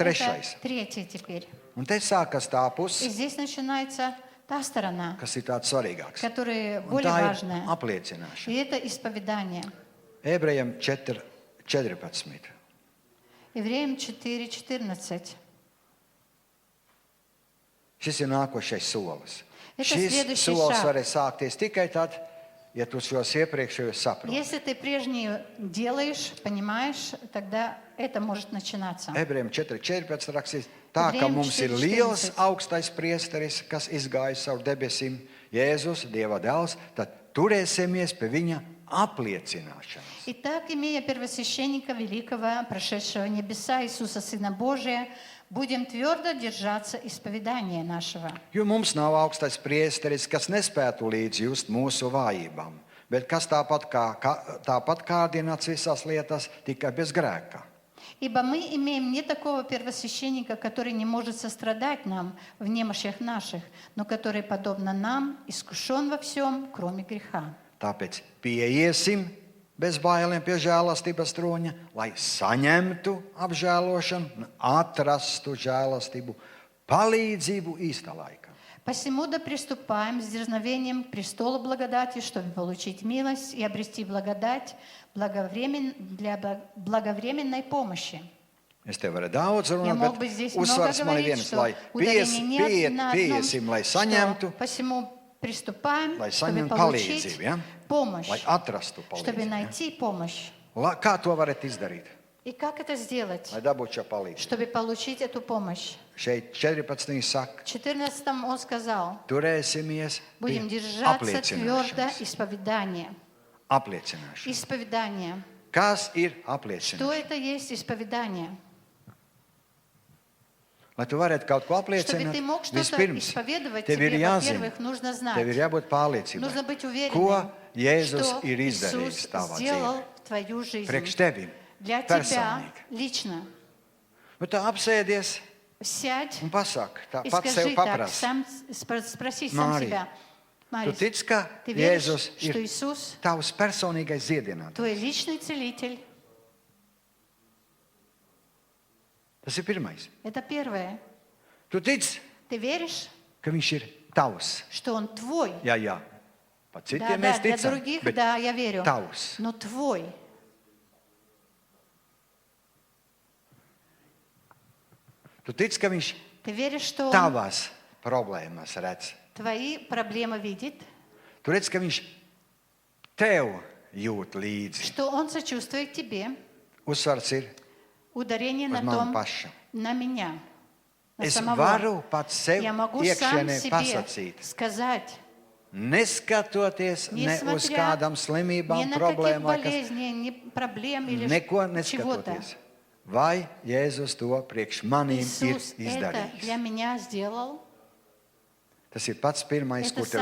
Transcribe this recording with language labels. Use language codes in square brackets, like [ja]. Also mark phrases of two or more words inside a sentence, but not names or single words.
[lv] trešais. [ru] третье теперь. [lv] Un te sākas tā [ru] И [lv] puse, [ru] здесь начинается та сторона, [lv] kas ir tāds svarīgāks. [ru] которая [lv] Un [ru] более [lv] tā ir [ru] важная. И [lv] apliecināšana. [ru] это исповедание. [lv] Ebrejiem 4:14. [ru] Евреям 4:14. [lv] Šis ir nākošais solis. [ru] Это [lv] Šis [ru] следующий [lv] solis [ru] шаг. [lv] varēs sākties tikai tad, ja tu šos iepriekšējos saproti. [ru] Если ты прежние делаешь, понимаешь, тогда это может начинаться. [lv] Ebrejiem 4:14 rakstīts, tā ka Ebrejiem mums ir 4:14. liels augstais priesteris, kas izgājis caur debesīm, Jēzus, Dieva dēls, tad turēsimies pie viņa apliecināšanas. [ru] Итак, имея первосвященника великого, прошедшего небеса Иисуса Сына Божия, будем твердо держаться исповедания нашего. [lv] Jo mums nav augstais priesteris, kas nespētu līdz just mūsu vājībām, bet kas tāpat kārdināts visās lietās, tikai bez grēka. [ru] Ибо мы имеем не такого первосвященника, который не может сострадать нам в немощах наших, но который, подобно нам, искушен во всем, кроме греха. [lv] Tāpēc pieiesim bez bailēm pie žēlastības troņa, lai saņemtu apžēlošanu, un atrastu žēlastību, palīdzību īstā laikā. [ru] Посему да приступаем с дерзновением к престолу благодати, чтобы получить милость и обрести благодать для благовременной помощи. [lv] Es tev varu daudz [ru] Я [lv] runāt, [ru] мог бы [lv] bet [ru] здесь много [lv] uzsvars man ir [ru] говорить, [lv] viens, [ru] что [lv] lai [ru] ударение нет на [lv] pieiesim, lai [ru] одном, [lv] saņemtu, [ru] что посему приступаем, [lv] lai [ru] чтобы [lv] saņemtu [ru] получить [lv] palīdzību, ja? [ru] помощь, [lv] Lai atrastu [ru] чтобы [lv] palīdzību. Ja? [ru] найти помощь. [lv] Kā to varat izdarīt, [ru] И как это сделать, [lv] lai dabūtu šo palīdzību? [ru] чтобы получить эту помощь? [lv] Šeit 14. saka, [ru] В 14 он сказал, [lv] turēsimies [ru] будем [lv] pie [ru] держаться твердо [lv] apliecināšanas. [ru] исповедания. [lv] Apliecināšana. [ru] Исповедание. [lv] Kas ir [ru] Что [lv] apliecināšana? [ru] это есть исповедание? [lv] Lai tu varētu kaut ko [ru] Чтобы [lv] apliecināt, [ru] ты мог что-то [lv] vispirms [ru] исповедовать, [lv] tev ir [ru] тебе, [lv] jāzina, [ru] во-первых, нужно знать, [lv] tev ir jābūt pārliecībai, [ru] нужно быть [lv] ko [ru] уверенным, [lv] Jēzus [ru] что [lv] ir izdarījis [ru] Иисус [lv] tavā [ru] сделал [lv] dzīvē. [ru] в твою жизнь. [lv] Priekš tevi [ru] Для тебя [lv] personīgi. [ru] лично. [lv] Nu, tā apsēdies [ru] Sядь [lv] un pasaki, tā [ru] и [lv] pats sev [ru] скажи так, [lv] paprasti. [ru] сам, спроси сам Мария, себя. [lv] Tu [ru] Марис, [lv] tici, ka [ru] ты веришь, [lv] Jēzus [ru] что [lv] ir [ru] Иисус [lv] tavs personīgais dziedinātājs? [ru] твой личный целитель? [lv] Tas ir pirmais. [ru] Это первое. [lv] Tu tici, [ru] Ты веришь, [lv] ka viņš ir tavs. [ru] что Он твой? [lv] Jā. Pa [ru] Да, [lv] citiem [ru] да, [lv] mēs [ru] для [lv] ticam, [ru] других, [lv] bet [ru] да, я верю. [lv] tavs. [ru] Но твой. [lv] Tu tici, ka viņš [ru] Ты веришь, что Он [lv] tavās problēmās redz. [ru] твои проблемы видит, [lv] Tu redz, ka viņš tev jūt līdzi. [ru] что Он сочувствует тебе. [lv] Uzsvars ir [ru] Ударение на [lv] uz mani [ru] том, [lv] pašu. [ru] на меня, на [lv] Es [ru] самого. [lv] varu pats sev [ru] Я могу сам [lv] iekšienē [ru] себе [lv] pasakīt, [ru] сказать, [lv] neskatoties ne uz kādām [ru] ни [lv] slimībām, [ru] на каких [lv] problēmām, kas [ru] болезней, ни проблем или [lv] neko [ru] чего-то. [lv] neskatoties. Vai Jēzus to priekš manīm ir [ru] Иисус это для [lv] izdarījis? [ru] меня сделал. [lv] Tas ir pats pirmais, [ru] Это [lv] kur tev